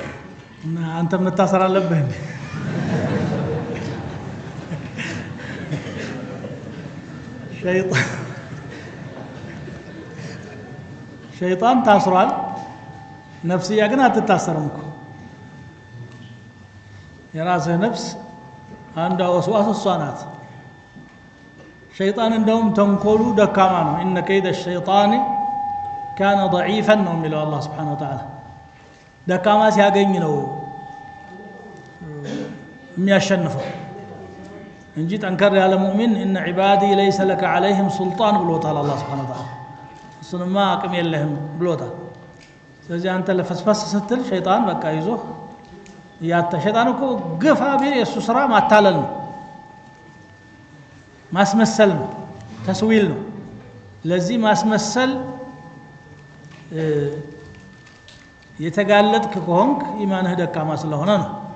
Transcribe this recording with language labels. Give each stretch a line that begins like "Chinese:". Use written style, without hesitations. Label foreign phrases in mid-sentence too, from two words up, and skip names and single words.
Amharic: አንተ መታሰር አለብህ ሸይጣን ታስሯል ነፍስያ ግን አትታሰርም እኮ የራስህ ነፍስ አንዷ ወስዋስ እሷ ናት ሸይጣን እንደውም ተንኮሉ ደካማ ነው
Arabic: إن كيد الشيطان كان ضعيفا
Amharic: ነው የሚለው አላህ
Arabic: سبحانه وتعالى
Amharic: ደካማ ሲያገኝ ነው የሚያሸንፈው እንጂ ጠንከር ያለ ሙእሚን
Arabic: ان عبادي ليس لك عليهم سلطان
Amharic: ብሎታል አላህ
Arabic: سبحانه وتعالى
Amharic: እሱንማ አቅም የለህም ብሎታል ስለዚህ አንተ ለፈስፈስ ስትል ሸይጣን በቃ ይዞ ሸይጣን እኮ ግፋ ቢል የሱ ስራ ማታለል ነው ማስመሰል ነው ተስዊል ነው ለዚህ ማስመሰል የተጋለጥክ ከሆንክ ኢማንህ ደካማ ስለሆነ ነው